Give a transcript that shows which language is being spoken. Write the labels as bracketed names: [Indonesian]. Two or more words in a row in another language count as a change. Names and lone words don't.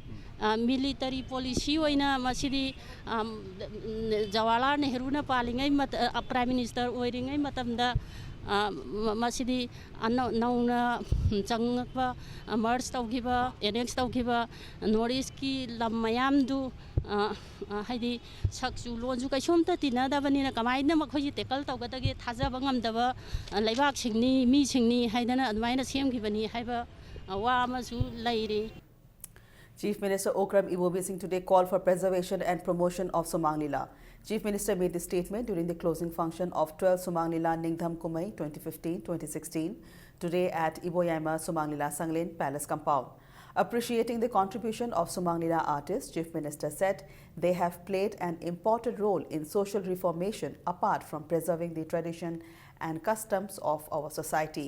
[Manipuri] military policy oina masidi Jawaharlal Nehru na palingai [English] prime minister [Manipuri] oiringai matamda masidi nauna changpa merge tawgiba annex tawgiba northeast ki lam mayam du haidi saksu lonju kaisomta tinadabani na kamaina makhoi tekal tawgadagi thajaba ngamdaba leibak singni mi singni haidana admaina semgibani haiba wa amasu lairi. [English] Chief Minister Okram Ibobi Singh today called for preservation and promotion of Sumang Lila. Chief Minister made the statement during the closing function of 12 Sumang Lila Ningdham Kumai 2015-2016 today at Iboyaima Sumang Lila Sanglen Palace Compound. Appreciating the contribution of Sumang Lila artists, Chief Minister said they have played an important role in social reformation apart from preserving the tradition and customs of our society.